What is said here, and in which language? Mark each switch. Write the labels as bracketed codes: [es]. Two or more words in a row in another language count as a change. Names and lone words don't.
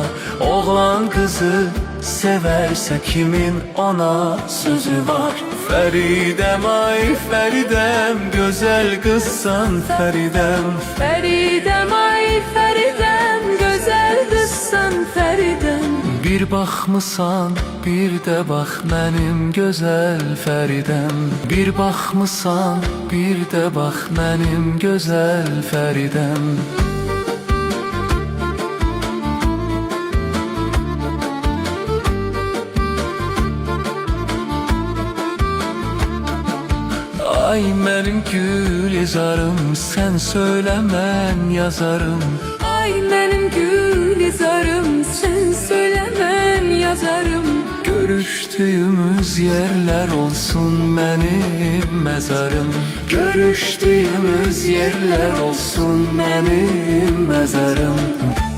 [tr] Oğlan kızı severse kimin ona sözü var. Feridem ay Feridem, güzel kızsan Feridem. Feridem ay Feridem, güzel kızsan Feridem. [az] Bir baxmısan, bir də bax mənim gözəl Fəridəm. Bir baxmısan, bir də bax mənim gözəl Fəridəm. Ay mənim gülizarım, sən söylə mən yazarım. [tr] Ay benim gülizarım, sen söyle ben yazarım. Görüştüğümüz yerler olsun benim mezarım. Görüştüğümüz yerler olsun benim mezarım.